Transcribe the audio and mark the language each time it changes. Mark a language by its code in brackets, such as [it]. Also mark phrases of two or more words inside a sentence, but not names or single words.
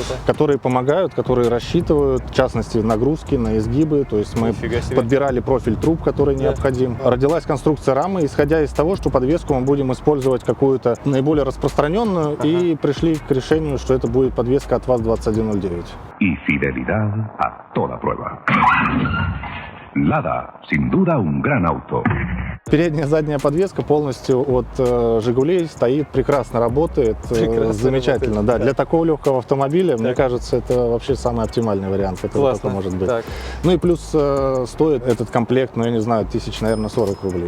[ru] которые помогают, которые рассчитывают, в частности, нагрузки на изгибы. То есть мы Нифига себе. подбирали профиль труб, который необходим. Родилась конструкция рамы, исходя из того, что подвеску мы будем использовать какую-то наиболее распространенную, и пришли к решению, что это будет подвеска от ВАЗ-2109. [es] Y fidelidad a toda prueba. Lada, sin duda un gran auto. [ru] Передняя и задняя подвеска полностью от «Жигулей» стоит, прекрасно работает, замечательно. работает, Да, да. для такого легкого автомобиля, мне кажется, это вообще самый оптимальный вариант, который Классно. только может быть. Так. Ну и плюс стоит этот комплект, ну я не знаю, тысяч, наверное, 40 рублей.